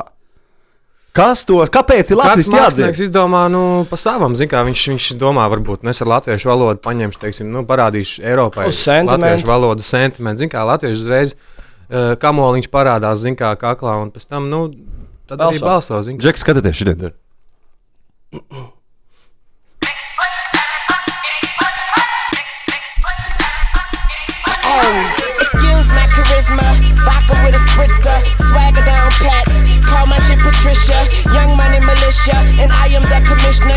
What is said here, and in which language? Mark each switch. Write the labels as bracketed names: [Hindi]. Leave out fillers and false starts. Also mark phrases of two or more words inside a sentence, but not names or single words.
[Latvian] Kāpēc ir latviski jādzird? Mākslinieks izdomā, pa savam, zin kā, viņš domā, varbūt, es ar latviešu valodu paņemšu, teiksim, parādīšu Eiropai latviešu valodu sentimentu, zin kā, latviešu uzreiz kamoliņš parādās, zin kā, kaklā, un pēc tam, tad arī balso, zin kā. Džeki, skatieties šodien. [English] Excuse my charisma, vodka with a spritzer, swagger down pat, call my shit Patricia, young money militia, and I am the commissioner.